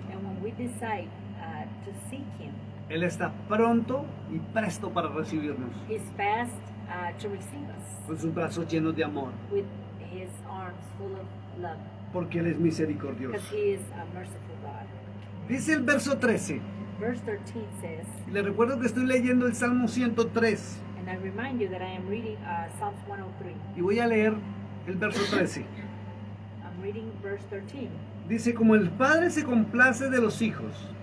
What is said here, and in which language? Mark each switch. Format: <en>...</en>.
<en>And when we decide to seek him,</en> <es>Él está pronto y presto para recibirnos,</es> <en>he's fast to receive us</en> <es>con sus brazos llenos de amor,</es> <en>with his arms full of love,</en> <es>porque Él es</es> <en>because</en> <es>misericordioso.</es> <en>he is a merciful God.</en> <es>Dice el verso 13,</es> <en>Verse 13 says,</en> <es>y le recuerdo que estoy leyendo el Salmo 103,</es> <en>and I remind you that I am reading Psalms 103,</en> <es>y voy a leer el verso 13.</es> <en>I'm reading verse 13.</en> <es>Dice, como el Padre se complace de los hijos,</es>